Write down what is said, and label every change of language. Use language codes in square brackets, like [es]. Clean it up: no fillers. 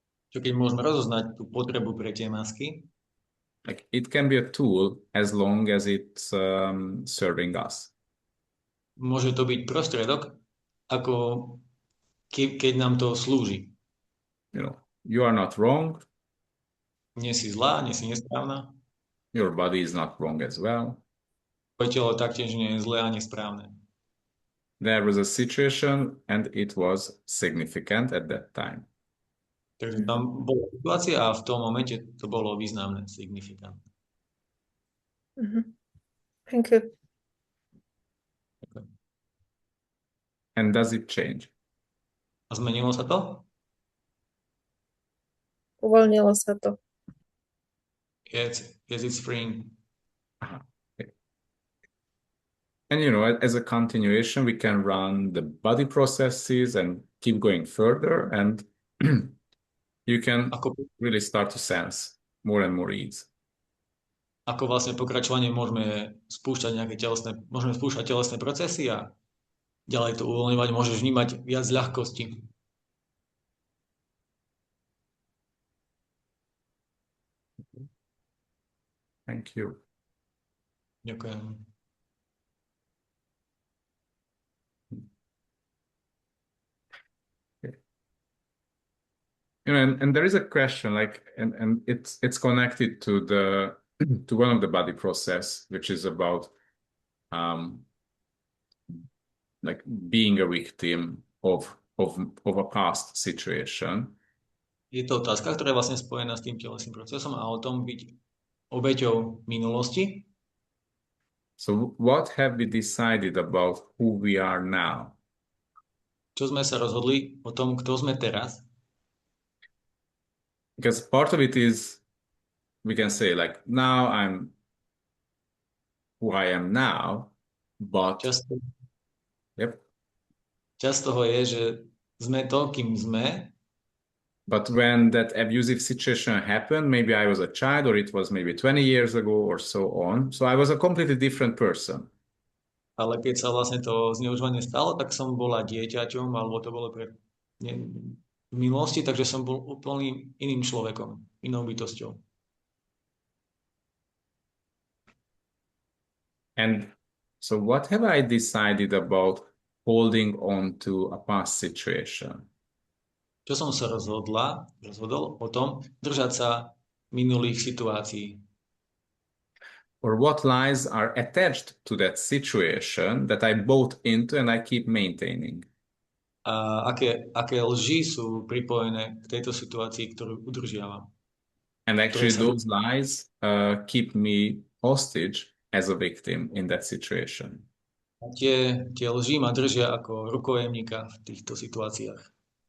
[sk] Čo keď môžeme rozoznať tú potrebu pre tie masky? [en] Like it can be a tool as long as it's serving us. [sk] Môže to byť prostriedok, ako keď nám to slúži. [en] You know, you are not wrong. [sk] Nie si zlá, nie si nesprávna. [en] Your body is not wrong as well. [sk] Tvoje telo taktiež nie je zlé a nesprávne. [en] There was a situation and it was significant at that time. [sk] Takže tam bola situácia a v tom momente to bolo významné, signifikantné. [en] Thank you. Okay. And does it change? [sk] A zmenilo sa to? Uvoľnilo sa to. [en] Yes, it's freeing. Okay. And you know, as a continuation, we can run the body processes and keep going further, and you can [sk] Ako, [en] really start to sense more and more ease. [sk] ako vlastne pokračovanie môžeme spúšťať telesné procesy a ďalej to uvoľňovať, môžeš vnímať viac ľahkosti. [en] Thank you. [sk] Ďakujem. [en] And there is a question, like, and it's connected to the to one of the body process, which is about like being a victim of a past situation. [sk] Je to otázka, ktorá je vlastne spojená s tým telesným procesom a o tom byť obeťou minulosti. [en] So what have we decided about who we are now? [sk] Čo sme sa rozhodli o tom, kto sme teraz? [en] Because part of it is, we can say, like, now I'm who I am now, but [sk] Časť toho je, že sme to, kým sme. [en] But when that abusive situation happened, maybe I was a child, or it was maybe 20 years ago, or so on. So I was a completely different person. [sk] Ale keď sa vlastne to zneužívanie stalo, tak som bola dieťaťom, alebo to bolo v minulosti, takže som bol úplne iným človekom, inou bytosťou. [en] And so what have I decided about holding on to a past situation? [sk] Čo som sa rozhodol o tom držať sa minulých situácií. [en] Or what lies are attached to that situation that I bought into and I keep maintaining? [sk] A aké lži sú pripojené k tejto situácii, ktorú udržiavam. [en] And actually those lies keep me hostage as a victim in that situation. [sk] A tie lži ma držia ako rukojemníka v týchto situáciách.